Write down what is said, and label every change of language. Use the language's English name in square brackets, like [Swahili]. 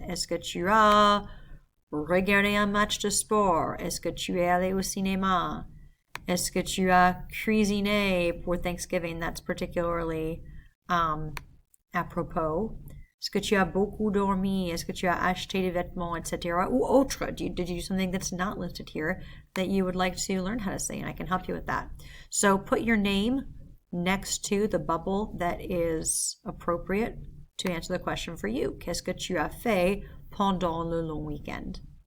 [French] Est-ce que tu as regardé un match de sport? Est-ce que tu es allé au cinéma? Est-ce que tu as cuisiné pour Thanksgiving? [English] That's particularly apropos. [French] Est-ce que tu as beaucoup dormi? Est-ce que tu as acheté des vêtements, etc.? Ou autre. [English] Did you do something that's not listed here that you would like to learn how to say? And I can help you with that. So put your name next to the bubble that is appropriate to answer the question for you. [French] Qu'est-ce que tu as fait pendant le long week-end?